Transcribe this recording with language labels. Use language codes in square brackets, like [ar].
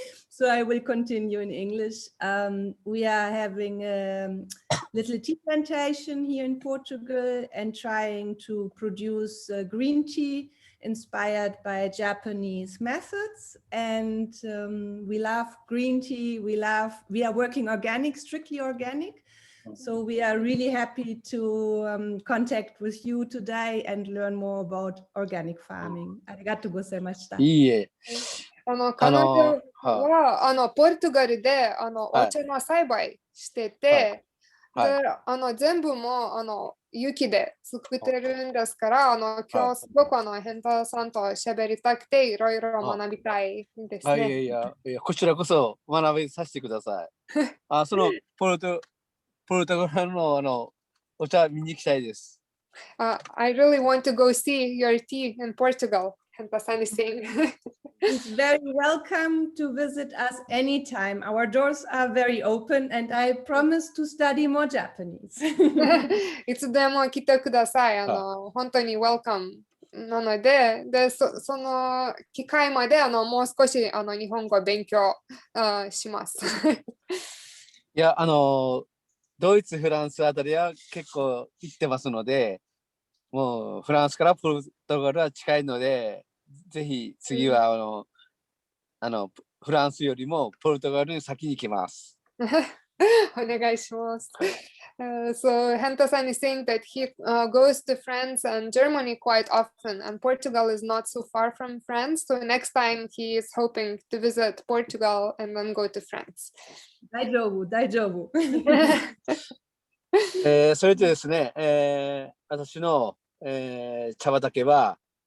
[en] So I will continue in English. We are having a little tea plantation here in Portugal and trying to produce green tea inspired by Japanese methods. And we love green tea. We are working organic, strictly organic. So we are really happy to contact with you today and learn more about organic farming. [ja] ありがとうございました。いいえ。彼女はポルトガルでお茶の栽培してて、で全部も雪で作ってるんですから、今日すごくヘンタさんと喋りたくていろいろ学びたいですね。いやこちらこそ学びさせてください。そのポルトガルのお茶見に行きたいです。 [en] I really want to go see your tea in Portugal. Henta-san is saying. It's very welcome to visit us anytime. Our doors are very open and I promise to study more Japanese. [ja] いつでも来てください。本当に welcome なので、その機会までもう少し日本語を勉強します。いや、ドイツ、フランスあたりは結構行ってますので、もうフランスからポルトガルは近いので、ぜひ次はフランスよりもポルトガルに先に行きます。お願いします。 [en] So Henta-san is saying that he goes to France and Germany quite often, and Portugal is not so far from France. So next time he is hoping to visit Portugal and then go to France. [ja] 大丈夫、大丈夫。それとですね、私の、茶畑は、